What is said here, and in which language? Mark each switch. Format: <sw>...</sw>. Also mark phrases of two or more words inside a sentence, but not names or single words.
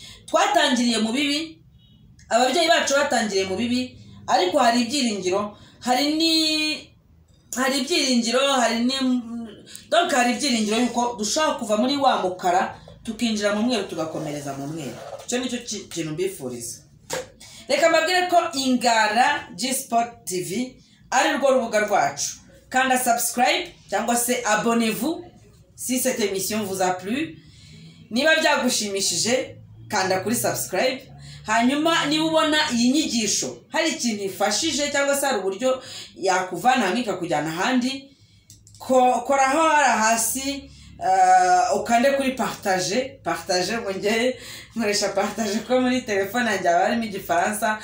<rw>Twatangiriye mu bibi, ababyeyi bacu batangiriye mu bibi, ariko hari ibyiringiro, hari ibyiringiro yuko dushaka kuva muri wa mukara tukinjira mu mweru tugakomereza mu mweru. Icyo nicyo kintu mbifuriza. Reka mbabwire ko Ingara G-Sport TV ari rwo rubuga rwacu. Kanda subscribe cyangwa se</rw> <fr>abonnez-vous si cette émission vous a plu.</fr> <rw>Niba byagushimishije kanda kuri subscribe. Hanyuma niba ubona iyi nyigisho hari ikintu ifashije cyangwa se hari uburyo yakuvana hamwe ikakujyana ahandi, koraho hasi ukande kuri partage ngo njye nkoresha partage ko muri telefone yanjye harimo igifaransa.</rw>